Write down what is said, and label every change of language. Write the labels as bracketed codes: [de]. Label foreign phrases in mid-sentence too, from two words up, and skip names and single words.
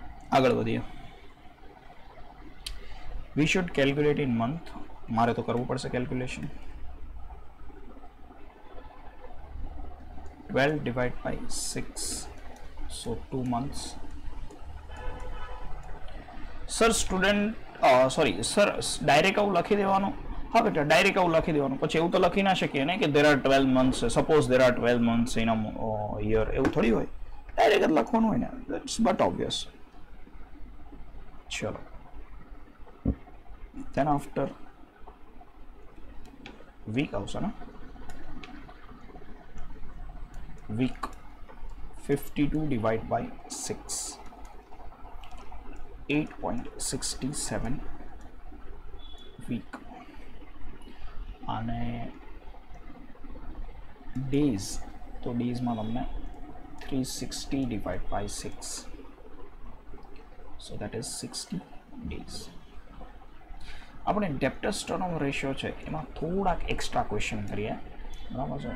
[gu] આગળ વધીએ. [en] We should calculate in month. [gu] મારે તો કરવું પડશે કેલ્ક્યુલેશન. [en] 12 divided by 6, so 2 months. [gu] સર [en] student sorry sir direct [gu] આવું લખી દેવાનું. હા બેટા ડાયરેક્ટ આવું લખી દેવાનું. પછી એવું તો લખી ના શકીએ ને કે [en] there are 12 months, suppose there are 12 months in a year. [gu] એવું થોડી હોય, ડાયરેક્ટ જ લખવાનું હોય ને. [en] That's but obvious. [gu] ચલો, [en] then after week [gu] આવશે ને, [en] week 52 divided by 6, 8.67 week. અને days, તો daysમાં તમને 360 divided by 6, so that is 60 days. [gu] આપણે [en] debtors turnover ratio [gu] છે એમાં થોડાક [en] extra question [gu] કરીએ, બરાબર છે.